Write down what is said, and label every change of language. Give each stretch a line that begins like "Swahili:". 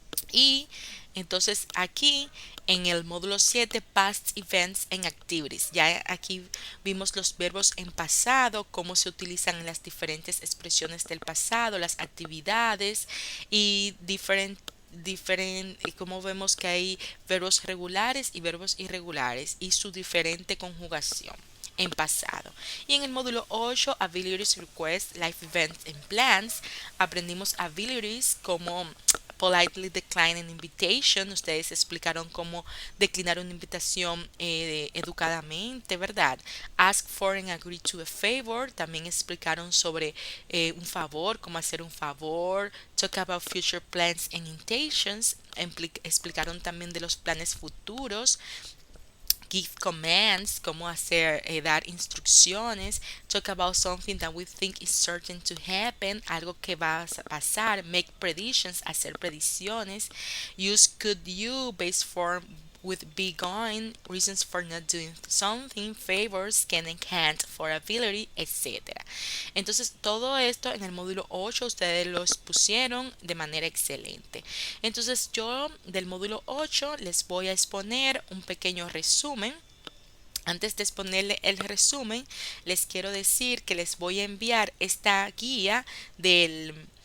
Spanish: Y entonces aquí en el módulo 7, Past Events and Activities, ya aquí vimos los verbos en pasado, cómo se utilizan en las diferentes expresiones del pasado, las actividades y y como vemos que hay verbos regulares y verbos irregulares y su diferente conjugación en pasado. Y en el módulo 8, Abilities, Requests, Life Events and Plans, aprendimos abilities como
English: politely decline an invitation.
Spanish: Ustedes explicaron cómo declinar una invitación educadamente, ¿verdad?
English: Ask for and agree to a favor.
Spanish: También explicaron sobre un favor, cómo hacer un favor.
English: Talk about future plans and intentions.
Spanish: Explicaron también de los planes futuros.
English: Give commands,
Spanish: cómo hacer, dar instrucciones.
English: Talk about something that we think is certain to happen,
Spanish: algo que va a pasar.
English: Make predictions,
Spanish: hacer predicciones.
English: Use could you, base form with be going, reasons for not doing something, favors, can and can't, for ability, etc.
Spanish: Entonces, todo esto en el módulo 8 ustedes lo pusieron de manera excelente. Entonces, yo del módulo 8 les voy a exponer un pequeño resumen. Antes de exponerle el resumen, les quiero decir que les voy a enviar esta guía del